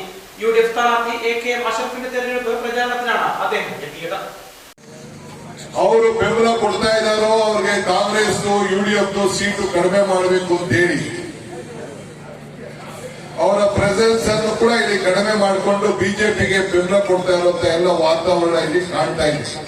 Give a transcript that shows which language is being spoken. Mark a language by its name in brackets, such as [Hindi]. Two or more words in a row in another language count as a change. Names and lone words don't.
[Malayalam] UDF സ്ഥാനാർത്ഥി AKM അഷറഫിന്റെ തെരഞ്ഞെടുപ്പ് പ്രചാരണത്തിനാണ് അദ്ദേഹം എത്തിയത്. [Kannada] ಅವರು ಬೆಂಬಲ ಕೊಡ್ತಾ ಇದ್ದಾರೋ ಅವ್ರಿಗೆ ಕಾಂಗ್ರೆಸ್ UDF ಸೀಟು ಕಡಿಮೆ ಮಾಡಬೇಕು ಅಂತ ಹೇಳಿ ಅವರ ಪ್ರೆಸೆನ್ಸ್ ಅನ್ನು ಕೂಡ ಇಲ್ಲಿ ಕಡಿಮೆ ಮಾಡಿಕೊಂಡು ಬಿಜೆಪಿಗೆ ಬೆಂಬಲ ಕೊಡ್ತಾ ಇರುವಂತ ಎಲ್ಲ ವಾತಾವರಣ ಇಲ್ಲಿ ಕಾಣ್ತಾ ಇದೆ.